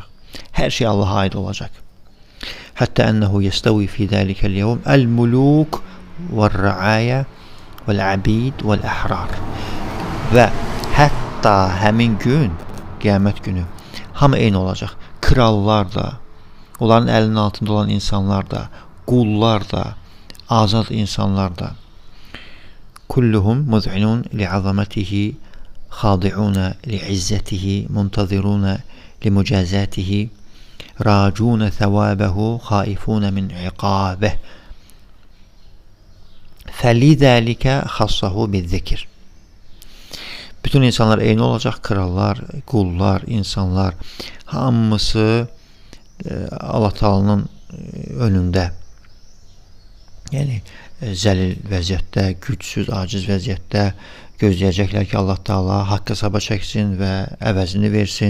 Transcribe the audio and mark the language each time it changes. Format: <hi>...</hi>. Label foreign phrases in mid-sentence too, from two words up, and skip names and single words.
<az>Hər şey Allaha aid olacaq. Hətta</az> <ar>أنه يستوي في ذلك اليوم الملوك والرعايا والعبيد والأحرار.</ar> <az>Və hətta həmin gün, qiyamət günü, hamı eyni olacaq. Krallar da, onların əlinin altında olan insanlar da, qullar da, azad insanlar da.</az> <ar>كلهم مذعنون لعظمته خاضعون لعزته منتظرون لمجازاته راجون ثوابه خائفون من عقابه. فلذلك خصه بالذكر.</ar> <az>Bütün insanlar eyni olacaq, krallar, qullar, insanlar hamısı Allah Taala'nın önündə, yəni zəlil vəziyyətdə, gücsüz, aciz vəziyyətdə gözləyəcəklər ki, Allah Taala haqq hesaba çəksin və əvəzini versin.</az>